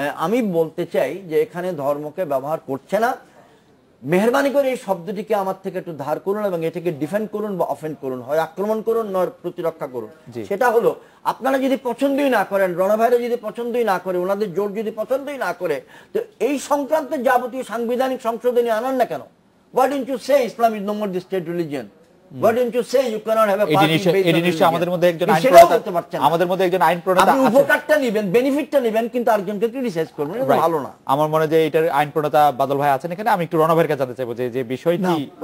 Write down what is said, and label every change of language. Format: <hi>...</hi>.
<bn>আমি বলতে চাই যে এখানে ধর্মকে ব্যবহার করছে না। মেহেরবানি করে এই শব্দটিকে আমার থেকে একটু ধার করুন এবং এটাকে ডিফেন্ড করুন বা অফেন্ড করুন, হয় আক্রমণ করুন নয় প্রতিরক্ষা করুন। সেটা হলো আপনারা যদি পছন্দই না করেন, রণভাইরা যদি পছন্দই না করে, ওনাদের জোট যদি পছন্দই না করে, তো এই সংক্রান্ত যাবতীয় সাংবিধানিক সংশোধনী আনান না কেন?</bn> <en>Why don't you say Islam is no more the state religion? Why don't you say you cannot have a party based on religion?</en> <bn>আমাদের মধ্যে একজন আইন প্রণেতা, আপনি উপকারটা নেবেন, বেনিফিটটা নেবেন, কিন্তু আরেকজনকে ক্রিটিসাইজ করবেন, এটা ভালো না। আমার মনে হয় যে এটার আইন প্রণেতা বাদল ভাই আছেন এখানে, আমি একটু রণভাইয়ের কাছে জানতে চাইবো যে বিষয়টি।</bn>